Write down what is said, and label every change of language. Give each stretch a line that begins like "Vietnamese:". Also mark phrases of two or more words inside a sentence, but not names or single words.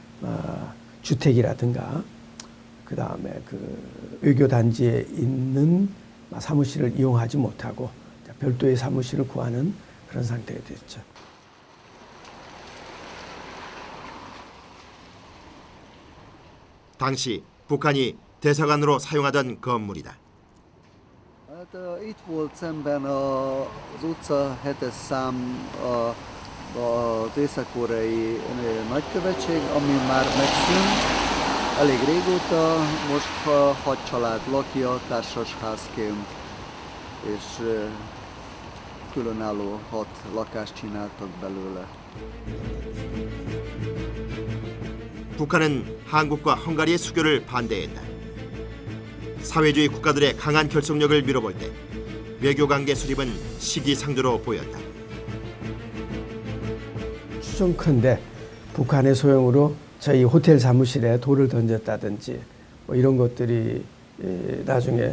Korean: 주택이라든가 그 다음에 그 외교 단지에 있는 사무실을 이용하지 못하고 별도의 사무실을 구하는 그런 상태가 됐죠. 당시 북한이 대사관으로 사용하던 건물이다.
Hungarian: Itt volt szemben az utca 7-es szám az észak-koreai nagykövetség, ami már megszűnt elég régóta, most 6 család lakja társasházként, és különálló 6 lakást csináltak belőle.
Korean: 북한은 한국과 헝가리의 수교를 반대했다. 사회주의 국가들의 강한 결속력을 밀어볼 때 외교관계 수립은 시기상조로 보였다. 추정컨대 북한의 소용으로 저희 호텔 사무실에 돌을 던졌다든지 이런 것들이 나중에